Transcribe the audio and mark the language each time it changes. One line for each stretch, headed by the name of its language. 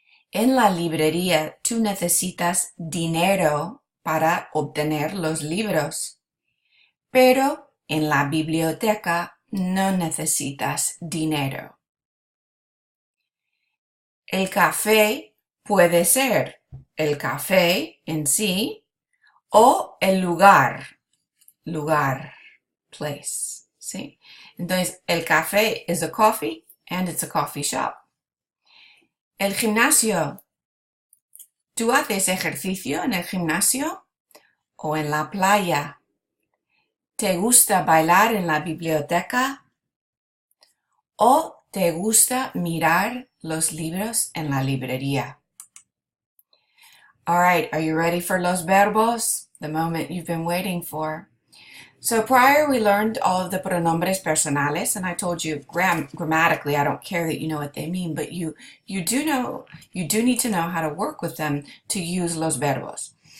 Spanish: En la librería tú necesitas dinero para obtener los libros, pero en la biblioteca no necesitas dinero. El café puede ser el café en sí o el lugar, place, ¿sí? Entonces, el café
English: is a coffee and it's a coffee shop.
Spanish: El gimnasio. ¿Tú haces ejercicio en el gimnasio o en la playa? ¿Te gusta bailar en la biblioteca? ¿O te gusta mirar los libros en la librería?
English: All right, are you ready for los verbos? The moment you've been waiting for. So prior we learned all of the pronombres personales, and I told you grammatically I don't care that you know what they mean, but you do need to know how to work with them to use los verbos.